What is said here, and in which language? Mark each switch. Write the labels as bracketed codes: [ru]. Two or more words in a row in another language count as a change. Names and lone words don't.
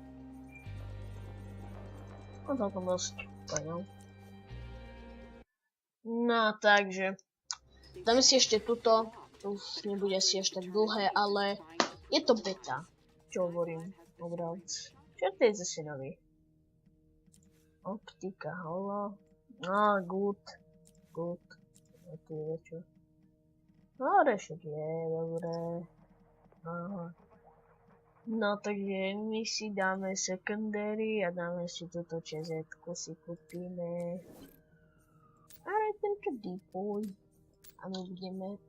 [sk] No celkom dosť. Poďal. No, takže. Dáme si ešte tuto. To už nebude asi až tak dlhé, ale je to beta. Čo hovorím? Dobre. Čo to je zase nový? Optika, [en] holo. Good. Good. [sk] A tu je čo? No, rešek je, dobré. Aha. No, takže my si dáme secondary a dáme si túto čezetku, si kúpime. Ale tento deploy. A my budeme...